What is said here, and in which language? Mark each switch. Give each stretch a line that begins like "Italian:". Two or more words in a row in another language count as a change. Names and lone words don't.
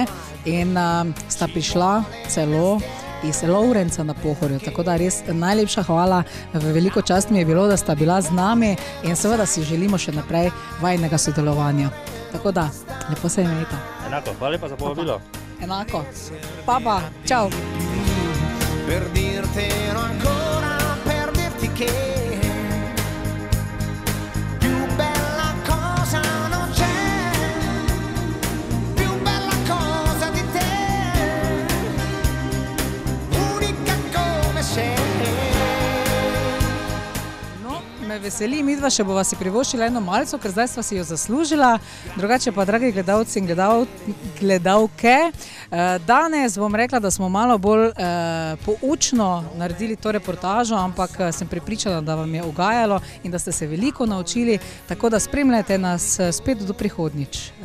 Slovenian: In sta prišla celo iz Lovrenca na Pohorju, tako da res najlepša hvala, veliko čast mi je bilo, da sta bila z nami in seveda si želimo še naprej vajnega sodelovanja. Tako da, lepo se imejte. Enako, hvala lepa za povabilo. enako. Pa, čau.
Italian: Per dirtelo ancora, per dirti che più bella cosa non c'è, più bella cosa di te, unica come sei.
Slovenian: Me veseli, midva še bova si privoščila eno malco, ker zdaj sva si jo zaslužila. Drugače pa, dragi gledalci in gledalke, danes bom rekla, da smo malo bolj poučno naredili to reportažo, ampak sem prepričana, da vam je ugajalo in da ste se veliko naučili, tako da spremljajte nas spet do prihodnjič.